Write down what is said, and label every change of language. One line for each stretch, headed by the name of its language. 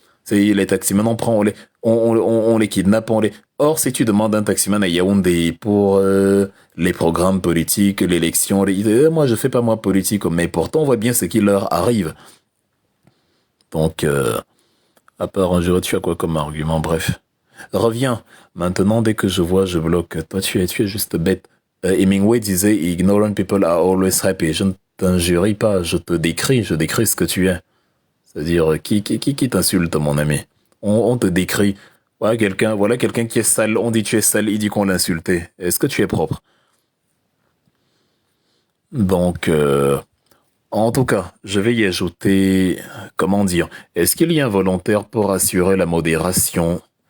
French: C'est les taximans, on les kidnappe, Or, si tu demandes un taximan à Yaoundé pour les programmes politiques, l'élection, moi je fais pas moi politique, mais pourtant on voit bien ce qui leur arrive. Donc, à part un jeu, tu as quoi comme argument? Bref. Reviens. Maintenant, dès que je vois, je bloque. Toi, tu es juste bête.
English: Hemingway
French: disait,
English: ignorant people are always happy.
French: Je ne t'injurie pas, je décris ce que tu es. C'est-à-dire, qui t'insulte, mon ami? On te décrit. Voilà quelqu'un qui est sale. On dit tu es sale, il dit qu'on l'a insulté. Est-ce que tu es propre? Donc, en tout cas, je vais y ajouter, comment dire, est-ce qu'il y a un volontaire pour assurer la modération?